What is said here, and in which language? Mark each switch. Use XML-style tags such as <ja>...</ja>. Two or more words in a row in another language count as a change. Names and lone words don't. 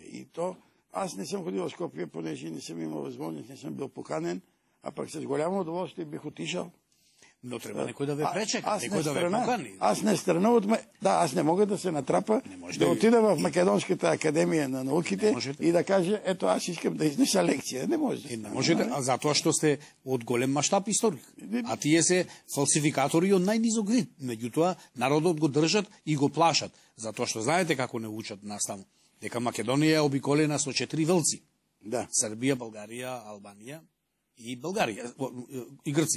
<bg>И то аз не съм ходил в Скопие, понеже не съм имал възможност, не съм бил поканен, а пък с голямо удоволствие бих отишъл.</bg> <mk>Но треба некој да ве пречека, некој да ве покани.</mk> <bg>Аз не страна от... Да, аз не мога да се натрапа, да отида в Македонската академия на науките и да кажа, ето аз искам да изнеса лекция. Не може.</bg> <mk>Не можете, затоа што сте од голем маштаб историк. А тие се фалсификатори од најнизок вид. Меѓутоа, народот го држат и го плашат. Затоа што знаете како не учат наставно. Дека Македонија е обиколена со 4 вълци. Да. Србија, Българија, Албанија и Българија и Грција.</mk>